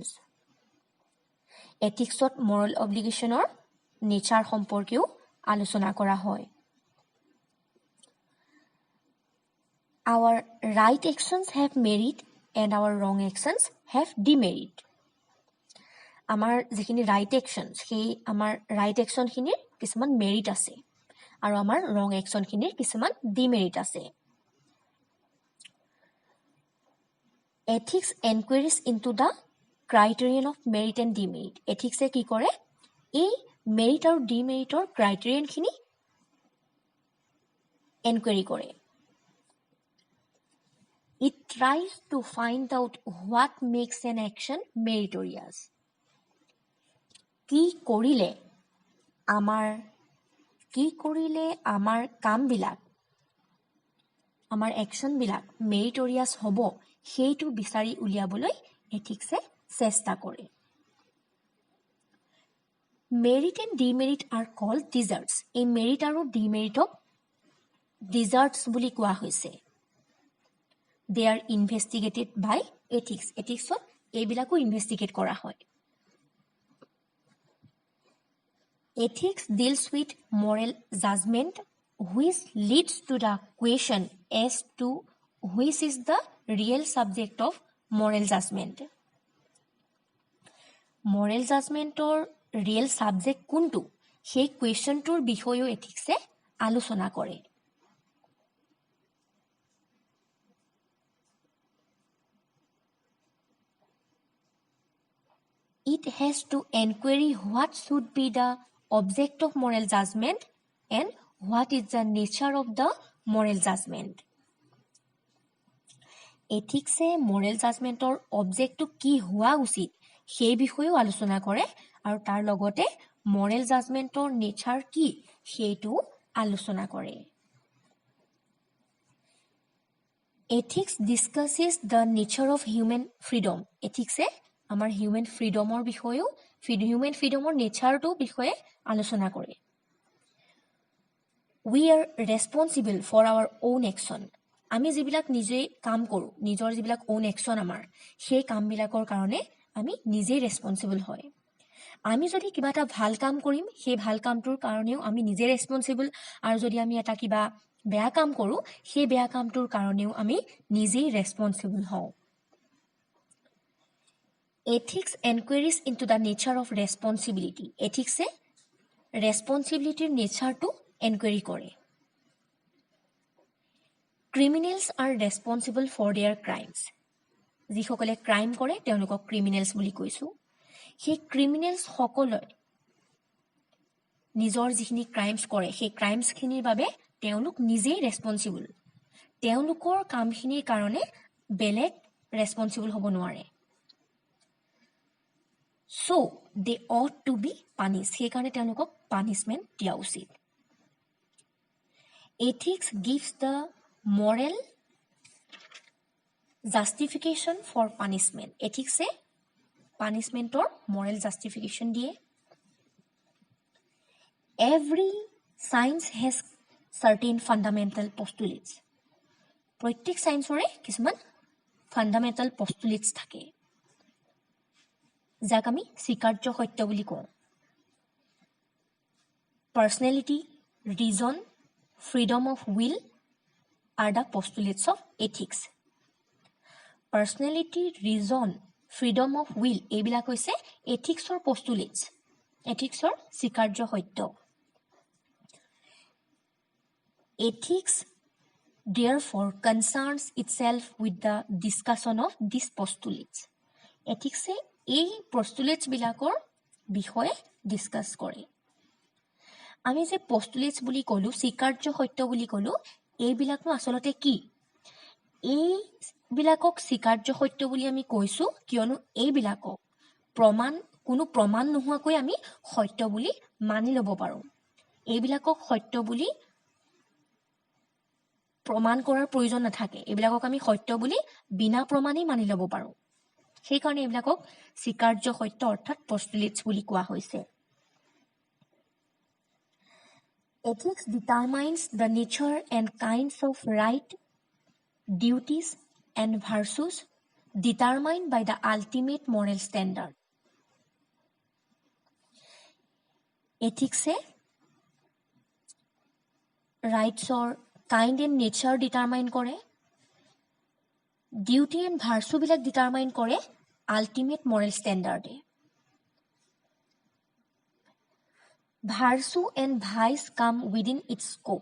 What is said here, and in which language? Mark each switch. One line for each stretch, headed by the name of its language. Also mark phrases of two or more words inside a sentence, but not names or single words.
English: Ethics of moral obligation or নেচাৰ
Assamese: সম্পৰ্কেও আলোচনা কৰা হয়।
English: Our right actions have merit and our wrong actions have demerit.
Assamese: আমাৰ যিখিনি
English: right action
Assamese: সেই আমাৰ
English: right actionখিনিৰ
Assamese: কিছুমান মেৰিট আছে আৰু আমাৰ
English: wrong actionখিনিৰ
Assamese: কিছুমান ডিমেৰিট আছে।
English: Ethics enquiries into the criterion of merit and demerit.
Assamese: Ethics কি কৰে এই মেৰিট আৰু ডিমেৰিটৰ ক্ৰাইটেৰিয়নখিনি এনকুৱেৰি কৰে।
English: It tries to find out what makes an action meritorious.
Assamese: কি কৰিলে আমাৰ কামবিলাক আমাৰ একশ্যনবিলাক মেৰিটৰিয়াছ হ'ব সেইটো বিচাৰি উলিয়াবলৈ এথিক্সে চেষ্টা কৰে।
English: merit and demerit are called deserts.
Assamese: এই মেৰিট আৰু ডিমেৰিটক ডিজাৰ্টছ বুলি কোৱা হৈছে।
English: they are investigated by ethics.
Assamese: এথিক্সত এইবিলাকো ইনভেষ্টিগেট কৰা হয়।
English: Ethics deals with moral judgment which leads to the question as to which is the real subject of moral judgment. Moral judgmentor real subject
Assamese: কোনটো সেই কুৱেশ্যনটোৰ বিষয়েও এথিক্সে আলোচনা কৰে।
English: It has to inquiry what should be the object of moral judgment and what is the nature of the moral judgment.
Assamese: এথিক্সে
English: moral judgmentৰ objectটো
Assamese: কি হোৱা উচিত সেই বিষয়েও আলোচনা কৰে আৰু তাৰ লগতে
English: moral judgmentৰ nature
Assamese: কি সেইটো আলোচনা কৰে।
English: Ethics discusses the nature of human freedom.
Assamese: এথিক্সে আমাৰ
English: human freedomৰ
Assamese: বিষয়েও
English: human freedomৰ natureটো
Assamese: বিষয়ে আলোচনা কৰে।
English: We are responsible for our own action.
Assamese: আমি যিবিলাক নিজে কাম কৰোঁ নিজৰ যিবিলাক
English: own action
Assamese: আমাৰ সেই কামবিলাকৰ কাৰণে আমি নিজেই ৰেছপন্সিবল হয়। আমি যদি কিবা এটা ভাল কাম কৰিম সেই ভাল কামটোৰ কাৰণেও আমি নিজে ৰেছপন্সিবল আৰু যদি আমি এটা কিবা বেয়া কাম কৰোঁ সেই বেয়া কামটোৰ কাৰণেও আমি নিজেই ৰেছপন্সিবল হওঁ।
English: Ethics enquiries into the nature of responsibility. Ethics responsibility natureটো
Assamese: এনকুৱেৰি কৰে।
English: Criminals are responsible for their crimes.
Assamese: যিসকলে ক্ৰাইম কৰে তেওঁলোকক ক্ৰিমিনেলছ বুলি কৈছোঁ। সেই ক্ৰিমিনেলছ সকলে নিজৰ যিখিনি ক্ৰাইমছ কৰে সেই ক্ৰাইমছখিনিৰ বাবে তেওঁলোক নিজেই ৰেছপন্সিবল। তেওঁলোকৰ কামখিনিৰ কাৰণে বেলেগ ৰেছপন্সিবল হ'ব নোৱাৰে।
English: So they ought to be punished.
Assamese: সেইকাৰণে তেওঁলোকক পানিছমেণ্ট দিয়া উচিত।
English: Ethics gives the moral justification for punishment. Ethics punishmentor moral justification
Assamese: দিয়ে।
English: Every science has certain fundamental postulates.
Assamese: প্ৰত্যেক সায়েন্সৰে কিছুমান
English: fundamental postulates
Assamese: থাকে যাক আমি স্বীকাৰ্য সত্য বুলি কওঁ।
English: Personality, reason, freedom of will are the postulates of ethics. Personality, reason, freedom of will
Assamese: এইবিলাক হৈছে
English: ethicsৰ postulates,
Assamese: ethicsৰ স্বীকাৰ্য সত্য।
English: Ethics therefore concerns itself with the discussion of these postulates.
Assamese: Ethics এই postulates বিলাকৰ বিষয়ে ডিসকাস কৰে। আমি যে postulates বুলি ক'লো স্বীকাৰ্য সত্য বুলি ক'লো এইবিলাকনো আচলতে কি? এইবিলাকক স্বীকাৰ্য সত্য বুলি আমি কৈছো কিয়নো এইবিলাকক কোনো প্ৰমাণ নোহোৱাকৈ আমি সত্য বুলি মানি ল'ব পাৰোঁ। এইবিলাকক সত্য বুলি প্ৰমাণ কৰাৰ প্ৰয়োজন নাথাকে। এইবিলাকক আমি সত্য বুলি বিনা প্ৰমাণেই মানি ল'ব পাৰোঁ। সেইকাৰণে এইবিলাকক স্বীকাৰ্য সত্য অৰ্থাৎ postulates বুলি কোৱা হৈছে।
English: Ethics determines the nature and kinds of right, duties, and virtues determined by the ultimate moral standard. ethicsে rightsৰ kind and nature determine কৰে, duty and virtueবিলাক determine কৰে ultimate moral standardে। virtue and vice come within its scope.